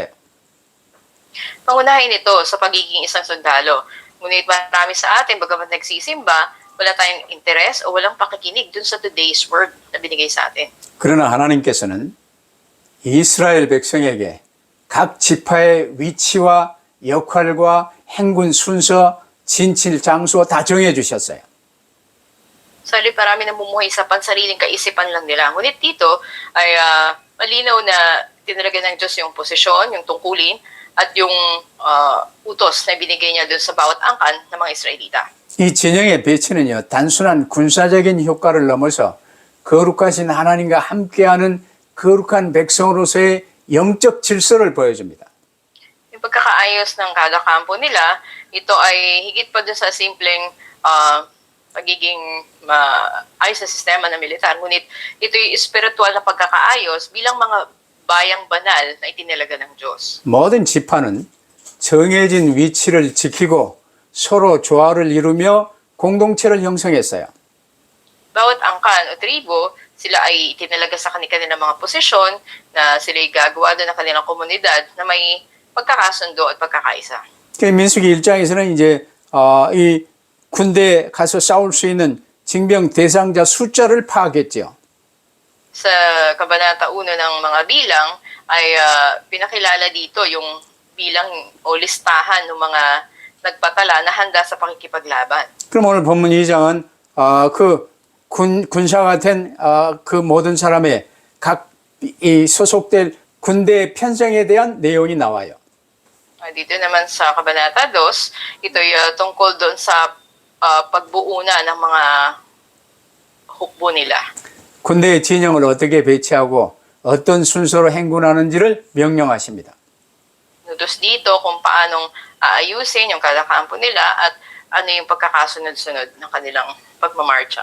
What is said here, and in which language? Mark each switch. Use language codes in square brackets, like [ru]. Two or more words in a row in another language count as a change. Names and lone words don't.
[tl] Pangunahin ito sa pagiging isang sundalo. Ngunit marami sa atin, bagamat nagsisimba, wala tayong interes o walang pakikinig dun sa [en] today's word [tl] na binigay sa atin. [ko] 그러나 하나님께서는 이스라엘 백성에게 각 지파의 위치와 역할과 행군 순서, 진칠 장소 다 정해 주셨어요. [tl] Sa halip marami namumuhay sa pansariling kaisipan lang nila. Ngunit dito ay malinaw na tinalaga ng Diyos yung posisyon, yung tungkulin, at yung utos na binigay niya dun sa bawat angkan ng mga Israelita. [ko] 이 진영의 배치는요, 단순한 군사적인 효과를 넘어서 거룩하신 하나님과 함께하는 거룩한 백성으로서의 영적 질서를 보여줍니다. [tl] Yung pagkakaayos ng kada kampo nila, ito ay higit pa dun sa simpleng pagiging ayos na sistema ng militar. Ngunit ito yung espiritual na pagkakaayos bilang mga bayang banal na itinalaga ng Diyos. [ko] 모든 지파는 정해진 위치를 지키고 서로 조화를 이루며 공동체를 형성했어요. [tl] Bawat angkan o tribo, sila ay itinalaga sa kanilang mga posisyon na sila ay gagawa doon ng kanilang komunidad na may pagkakasundo at pagkakaisa. [ko] 민수기 1장에서는 이제 이 군대에 가서 싸울 수 있는 징병 대상자 숫자를 파악했죠. [tl] Sa Kabanata 1 ng mga bilang ay pinakilala dito yung bilang o listahan ng mga nagpatala na handa sa pakikipaglaban. [ko] 그럼 오늘 본문 2장은 그 군사가 된 그 모든 사람의 각 이 소속될 군대 편성에 대한 내용이 나와요. [tl] Dito naman sa Kabanata 2, ito'y tungkol doon sa pagbuo na ng mga hukbo nila. [ko] 군대의 진영을 어떻게 배치하고 어떤 순서로 행군하는지를 명령하십니다. [tl] Nudos dito kung paanong aayusin yung kada kampo nila at ano yung pagkakasunod-sunod ng kanilang pagmamarcha.